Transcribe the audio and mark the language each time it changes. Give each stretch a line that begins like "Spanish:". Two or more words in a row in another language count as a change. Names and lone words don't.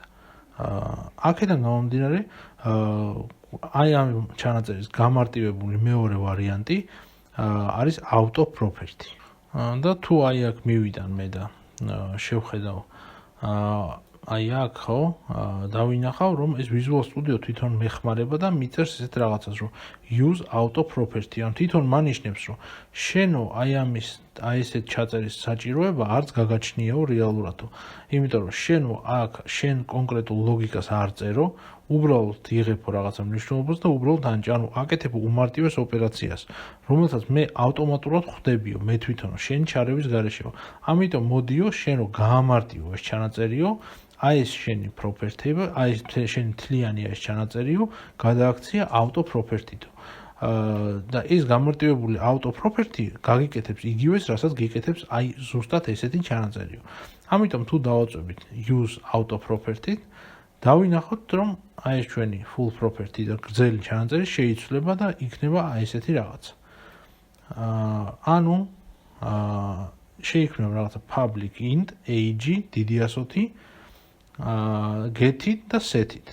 Georgian: აქედან გამომდინარე, აი ამ ჩანაწერის გამარტივებული მეორე ვარიანტი არის
English: auto property.
Georgian: და თუ აი აქ მივიდან მე და შევხედავ აი აქ ხო დავინახავ რომ ეს Visual Studio თვითონ მეხმარება და მიწერს ესეთ რაღაცას რომ
English: use auto property
Georgian: ან თვითონ მანიშნებს რომ შენო აი ამის აი ესეთ ჩაწერის საჭიროება არც გაგაჩნიაო რეალურადო. იმიტომ რომ შენო აქ შენ კონკრეტულ ლოგიკას არ წერო, უბრალოდ იღებო რაღაცა მნიშვნელობას და უბრალოდ ანჭი, ანუ აკეთებო უმარტივეს ოპერაციას, რომელსაც მე ავტომატურად ხვდებიო, მე თვითონ შენ ჩარევის გარეშეო. ამიტომ მოდიო შენო გაამარტივო ეს ჩანაწერიო, აი ეს შენი property, აი ეს შენი თლიანი ეს ჩანაწერიო, გადააქცია
English: auto property-
Georgian: თო. და ეს გამარტივებული
English: auto property
Georgian: გაგიკეთებს იგივეს, რასაც გიკეთებს აი ზუსტად ესეთი ჩანაწერიო. ამიტომ თუ დავაწვევით
English: use auto property,
Georgian: დავინახოთ რომ აი ეს ჩვენი
English: full property
Georgian: და გრძელი ჩანაწერი შეიცვლება და იქნება აი ესეთი რაღაცა. ანუ შეიქმნება რაღაცა
English: public int age
Georgian: დიდი ასოთი get-ით და set-ით.